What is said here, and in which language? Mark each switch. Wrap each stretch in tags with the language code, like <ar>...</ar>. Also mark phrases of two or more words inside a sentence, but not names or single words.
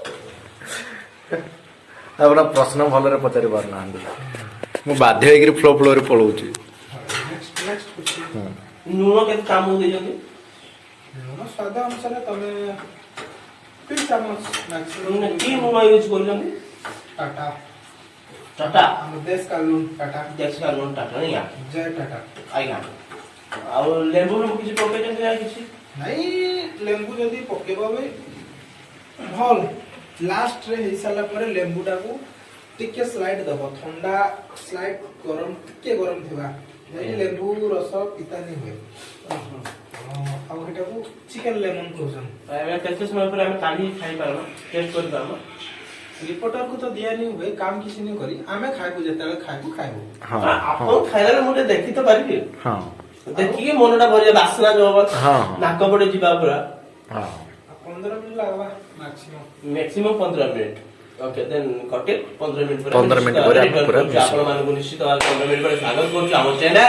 <or>ଆପଣ ପ୍ରଶ୍ନ ଭଲରେ ପଚାରି ପାରୁନାହାନ୍ତି ମୁଁ ବାଧ୍ୟ ହେଇକିରି ଫ୍ଲୋ ଫ୍ଲୋରେ ପଳଉଛି ଲୁଣ କେତେ ଚାମଚ ଦେଇଛନ୍ତି ଲୁଣ ସ୍ୱାଦ ଅନୁସାରେ ତମେ 2 ଚାମଚ ମାନେ କି ମ୍ୟାକ୍ସିମମ୍ ଲୁଣ ୟୁଜ କରୁଛନ୍ତି टाटा टाटा ଆମ ଦେଶ</or> <hi>का लून</hi> <or>टाटा ଦେଶୀ ଲୁଣ ଟାଟା ନାଇଁ ଆଜ୍ଞା जय टाटा ଆଜ୍ଞା ଆଉ ଲେମ୍ବୁ ଫେମ୍ବୁ କିଛି ପକେଇଛନ୍ତି ନା କିଛି ନାଇଁ ଲେମ୍ବୁ ଯଦି ପକେଇବ ବି ଭଲ ଲାଷ୍ଟ ରେ ହେଇ ସାରିଲା ପରେ ଲେମ୍ବୁଟାକୁ ଟିକେ ସ୍ଲାଇଡ୍ ଦବ ଥଣ୍ଡା ସ୍ଲାଇଡ୍ ଗରମ ଟିକେ ଗରମ ଥିବା ଯେମିତି ଲେମ୍ବୁ ରସ ପିତା ନି ହୁଏ ଆଉ ଏଟାକୁ</or> <en>chicken lemon</en> <or>କହୁଛନ୍ ଏବେ କେତେ ସମୟ ପରେ ଆମେ କାଢି ଖାଇପାରମା ଟେଷ୍ଟ କରିପାରମା ରିପୋର୍ଟର କୁ ତ ଦିଆନି ହୁଏ କାମ କିଛି ନାହିଁ କରି ଆମେ ଖାଇବୁ जेतेବେଳେ ଖାଇବୁ ଖାଇବୁ ହଁ ଆପଣ ଖାଇଲା ମୁଁ ଟିକେ ଦେଖି ତ ପାରିବି ହଁ ଦେଖିକି ମନଟା ଭରି ବାସ୍ନା ଯୋଉ ହବ ହଁ। ନାକ ପଟେ ଯିବା ପୁରା ହଁ 15 ମିନିଟ୍ ଲାଗବା ମ୍ୟାକ୍ସିମମ୍ ମ୍ୟାକ୍ସିମମ୍ 15 ମିନିଟ୍</or> <en>okay then</en> <or>କଟେ 15 ମିନିଟ୍ ପରେ 15 ମିନିଟ୍ ପରେ ଆମେ ପୁରା ମିଶିବୁ। ଆପଣ ମାନଙ୍କୁ ନିଶ୍ଚିତ ଭାବରେ 15 ମିନିଟ୍ ପରେ ସ୍ୱାଗତ କରୁଛୁ ଆମ ଚ୍ୟାନେଲ</or>